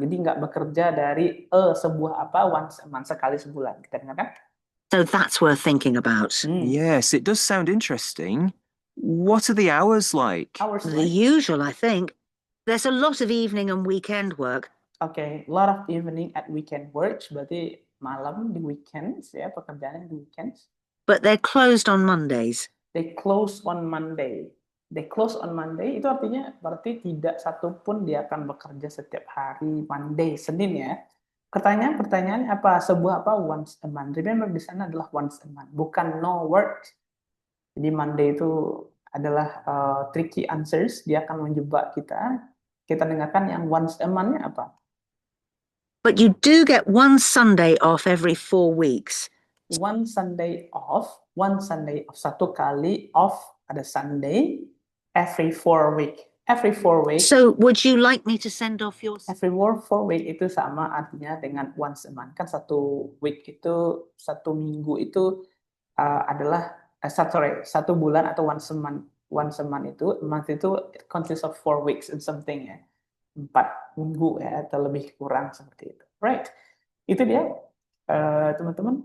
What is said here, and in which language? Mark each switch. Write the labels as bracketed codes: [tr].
[id] Jadi nggak bekerja dari sebuah once a month, sekali sebulan. Kita dengarkan. [en] So that's worth thinking about. Yes, it does sound interesting. What are the hours like? Hours The usual, I think. There's a lot of evening and weekend work, [id] Oke, lot of evening at weekend works, berarti malam di weekends ya, pekerjaan di weekends. [en] But they're closed on Mondays. They close on Monday. [id] They close on Monday itu artinya berarti tidak satupun dia akan bekerja setiap hari Monday, Senin ya. Pertanyaannya apa? Sebuah apa? Once a month. Remember di sana adalah once a month, bukan no work. Jadi Monday itu adalah tricky answers, dia akan menjebak kita. Kita dengarkan yang once a month-nya apa? [en] But you do get one Sunday off every 4 weeks. One Sunday off, satu kali off, ada Sunday, every 4 week. Every 4 week. So would you like me to send off your... [id] Every 4 week itu sama artinya dengan once a month. Kan satu week itu, satu minggu itu adalah, satu bulan atau once a month. [en] Once a month itu, a month itu consists of 4 weeks and something ya. [id] 4 minggu ya, atau lebih kurang seperti itu. Right, itu dia teman-teman.